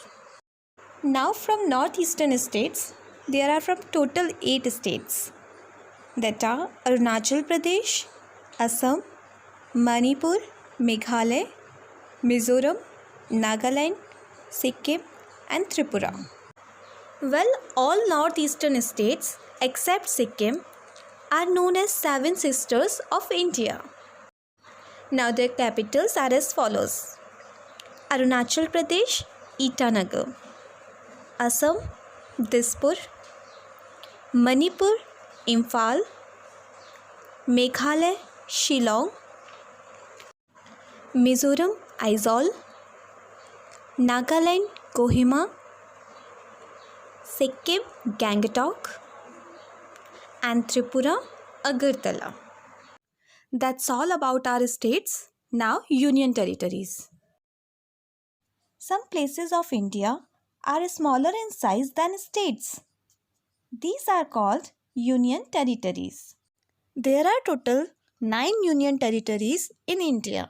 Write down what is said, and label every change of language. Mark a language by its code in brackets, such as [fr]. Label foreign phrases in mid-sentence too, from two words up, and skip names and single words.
[en] Now from northeastern states, there are from total 8 states, that are Arunachal Pradesh, Assam, Manipur, Meghalaya, Mizoram, Nagaland, Sikkim, and Tripura. Well, all northeastern states except Sikkim are known as Seven Sisters of India. Now their capitals are as follows: Arunachal Pradesh, Itanagar; Assam, Dispur; Manipur, Imphal; Meghalaya, Shillong; Mizoram, Aizawl; Nagaland, Kohima; Sikkim, Gangtok; and Tripura, Agartala. That's all about our states. Now, union territories. Some places of India are smaller in size than states. These are called union territories. There are total 9 union territories in India.